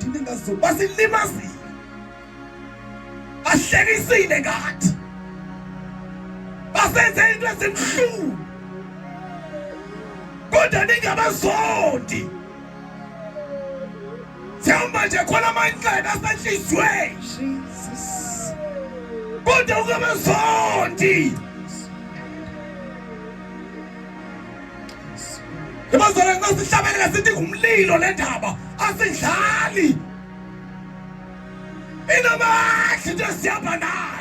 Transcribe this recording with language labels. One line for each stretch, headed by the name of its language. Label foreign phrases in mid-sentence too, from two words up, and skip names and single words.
North Ndebele: Basilimazile. Bahlekisile ngathi. Basenze into ezimhlungu. Kodwa ningabazondi. Sihamba nje khona amandla asenhlizweni. Jesus. Kodwa ungabazondi. Ebazalwane nxa sihlabelele sithi ngumlilo le ndaba asidlali. Inamandla into esihamba nayo.